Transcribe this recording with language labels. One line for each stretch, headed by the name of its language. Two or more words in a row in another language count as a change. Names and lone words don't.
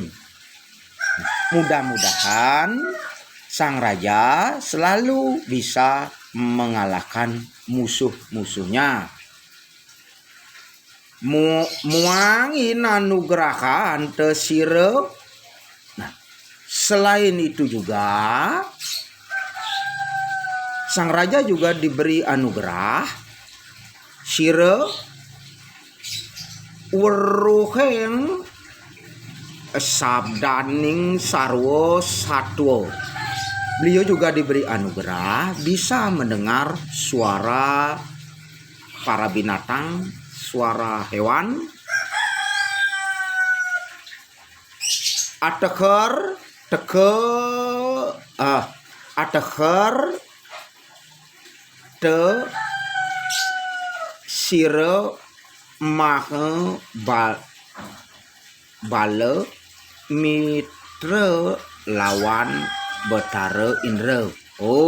Indonesian: Mudah-mudahan sang raja selalu bisa mengalahkan musuh-musuhnya.
Kawi: Muangin anugrahan tesire.
Indonesian: Nah, selain itu juga sang raja juga diberi anugerah
Kawi: sire weruheng sabdaning sarwa satwa.
Indonesian: Beliau juga diberi anugerah bisa mendengar suara para binatang, suara hewan.
Kawi: Ateker te sire maha bala mitra lawan Betara Indra.